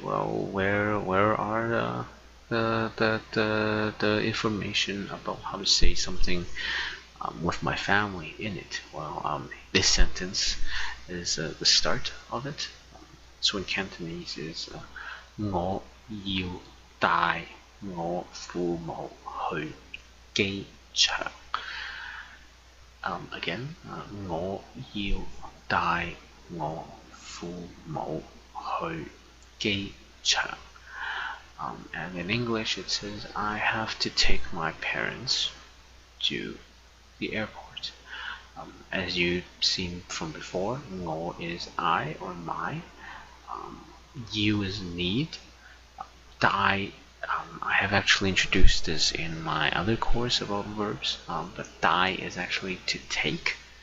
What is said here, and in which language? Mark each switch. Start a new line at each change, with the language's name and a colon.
English: Well, where are the information about how to say something with my family in it? Well, this sentence is the start of it. So in Cantonese is
Cantonese: 我要帶我父母去機場. Again, 我要帶我父母去機場.
English: And in English it says I have to take my parents to the airport. As you've seen from before, 我 is I or my, you is need, 帶 I have actually introduced this in my other course about verbs, but 帶 is actually to take.